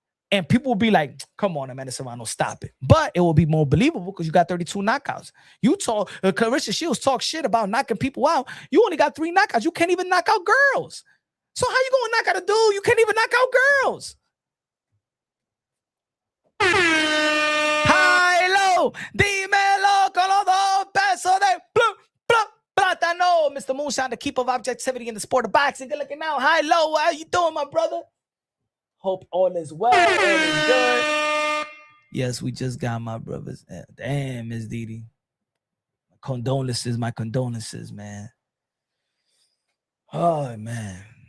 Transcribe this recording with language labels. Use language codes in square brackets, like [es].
[en] And people will be like, come on, Amanda Serrano, stop it. But it will be more believable because you got 32 knockouts. You talk, Claressa Shields talk shit about knocking people out. You only got 3 knockouts. You can't even knock out girls. So how you going to knock out a dude? You can't even knock out girls. [es] High-low, dímelo con los 2 pesos de plátano. [en] Mr. Moonshine, the keeper of objectivity in the sport of boxing. Good looking out. High-low, how you doing, my brother? Hope all is well, all is good. Yes, we just got my brothers. Damn, Miss Didi. My condolences, man. Oh, man.